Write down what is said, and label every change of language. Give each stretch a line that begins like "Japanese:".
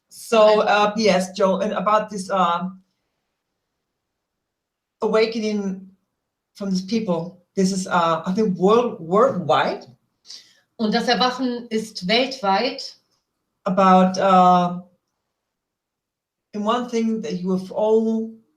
English: So, yes, Joe, and about this awakening from these people. This is, I think, worldwide.
German: Und das Erwachen ist weltweit.
English: About, in one thing, the UFO.